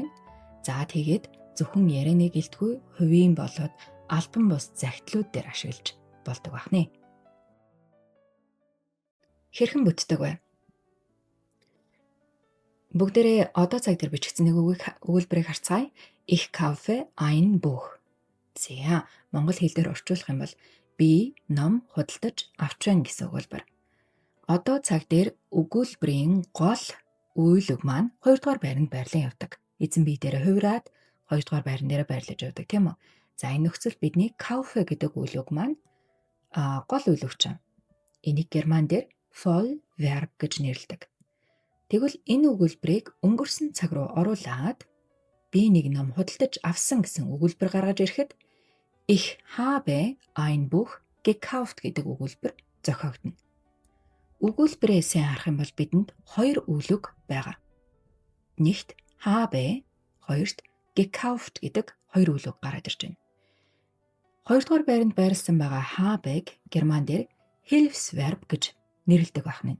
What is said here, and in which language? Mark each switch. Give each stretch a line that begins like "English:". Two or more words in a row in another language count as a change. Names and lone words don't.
Mongolian: За тэгээд зөвхөн ярианы гэлтгүй хувийн болоод албан бус захидлууд дээр ашиглаж болдог байна. Хэрхэн бүтдэг вэ? Бүгдээрээ одоо цаг дээр бичигдсэн нэг өгүүлбэрийг харцгаая.
German: Ich kaufe ein Buch.
Mongolian: За, монгол хэл дээр орчуулах юм бол би ном худалдаж авч байна гэсэн өгүүлбэр. Одоо цаг дээр өгүүлбэрийн гол үйл үг маань 2 дугаар байранд байрлан явдаг. Эзэн бие дээр хувираад 2 дугаар байран дээр байрлаж явдаг тийм үү? За энэ нөхцөл бидний kaufe гэдэг үйл үг маань гол үйл үг чинь. Энийг герман дээр
German: voll verb
Mongolian: гэж нэрлэдэг. Тэгвэл энэ өгүүлбэрийг өнгөрсөн цаг руу оруулаад би нэг ном худалдаж авсан гэсэн өгүүлбэр гаргаж ирэхэд
German: Ich habe ein Buch gekauft
Mongolian: гэдэг өгүүлбэр зохиогдно. Өгүүлбэрээ сайн харах юм бол бидэнд 2 үйл үг байгаа. Нэгт habe, хоёрт gekauft гэдэг 2 үйл үг гараад ирж байна. 2 дугаар байранд байрласан байгаа habe-г герман дээр Hilfsverb гэж нэрлэдэг байна.